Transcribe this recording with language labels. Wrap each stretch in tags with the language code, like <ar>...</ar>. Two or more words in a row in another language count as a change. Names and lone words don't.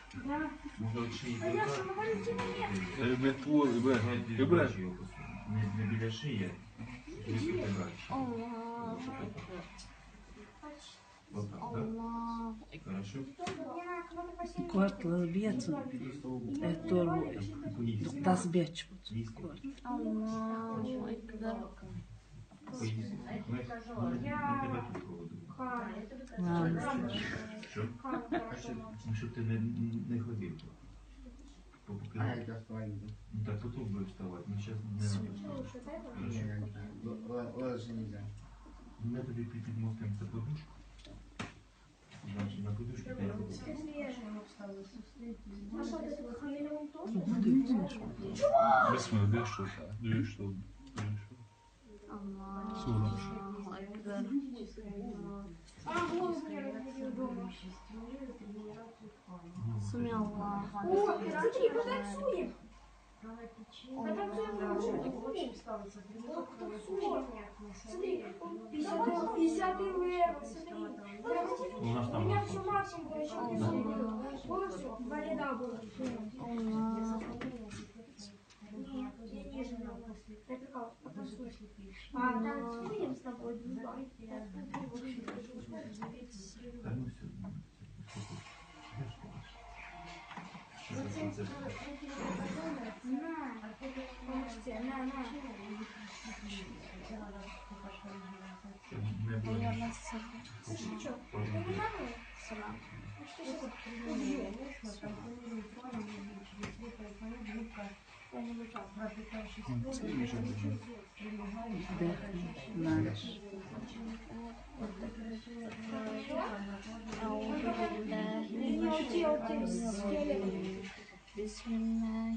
<uk>Не біля шиї,</uk> <ar>الله أكبر الله</ar> <uk>Хорошо? Kortla bijecu, to da zbjeć.</uk> <ar>الله أكبر</ar> <uk>Ми тебе тут проводимо. Що? Щоб ти не ходив. Поки ну так потім будеш вставати, ну зараз не треба.</uk> <ru>Ложи нельзя.</ru> <uk>Ми тобі підмостимо це подушку. Значить, на подушку ти</uk> <ru>Bismillah, две штуки.</ru> <ar>الله أكبر سمع الله لمن</ar> <uk>У нас там Та ну все, не буде.</uk> <ar>أيها السلام أعوذ بالله من الشيطان الرجيم بسم الله</ar>